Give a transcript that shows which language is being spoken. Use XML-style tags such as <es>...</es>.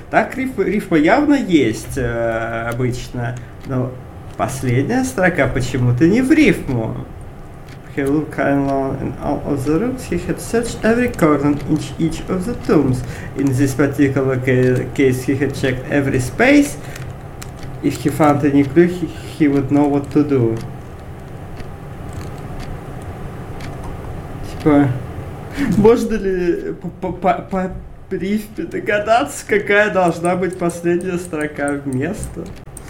<ru>Так, рифма явно есть обычно, но... Последняя строка почему-то не в рифму.</ru> <en>He looked kind of in all of the rooms. He had searched every corner in each of the tombs. In this particular case, he had checked every space. If he found any clue, he would know what to do.</en> <ru>Типа, можно ли по рифме догадаться, какая должна быть последняя строка вместо?</ru>